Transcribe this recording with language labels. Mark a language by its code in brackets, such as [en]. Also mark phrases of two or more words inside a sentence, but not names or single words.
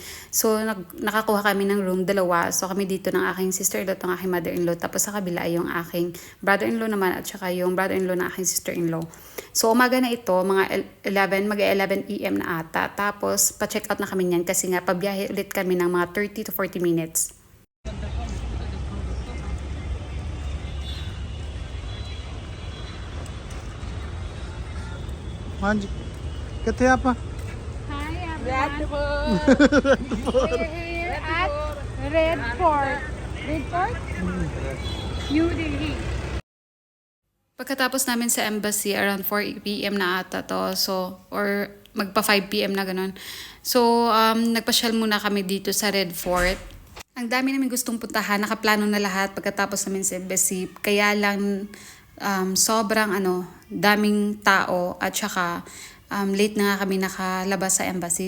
[tl] So nakakuha kami ng room 2, so kami dito ng aking sister-in-law at ng aking mother-in-law, tapos sa kabila ay yung aking brother-in-law naman at saka yung brother-in-law ng aking sister-in-law. So umaga na ito, mga 11 AM na ata, tapos pa- [en] check out [tl] na kami niyan kasi nga pabiyahe ulit kami ng mga [en] 30 to 40 minutes. [hi] हाँ जी कितने आप [en] Hi everyone. We're here at Red Fort. Red Fort? New Delhi. [tl] Pagkatapos namin sa embassy, [en] around 4 PM [tl] na ata to. So, or magpa 5 PM na ganun. So, nagpasyal muna kami dito sa Red Fort. Ang dami namin gustong puntahan, nakaplano na lahat pagkatapos namin sa embassy. Kaya lang, sobrang daming tao at saka late na nga kami nakalabas sa embassy.